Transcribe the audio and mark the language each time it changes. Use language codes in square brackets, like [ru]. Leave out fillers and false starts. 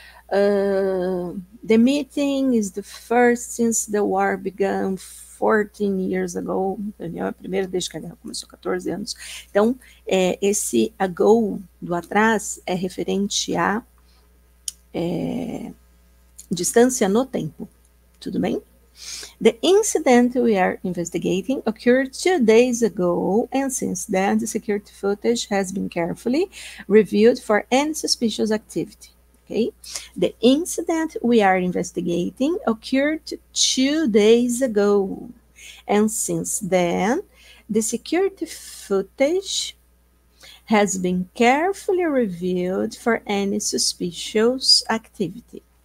[en] The meeting is the first since the war began 14 years ago. [pt] A reunião é a primeira desde que a guerra começou, 14 anos. Então, esse ago do atrás é referente a distância no tempo. Tudo bem? [en] The incident we are investigating occurred 2 days ago, and since then, the security footage has been carefully reviewed for any suspicious activity. Okay? The incident we are investigating occurred 2 days ago, and since then, the security footage has been carefully reviewed for any suspicious activity.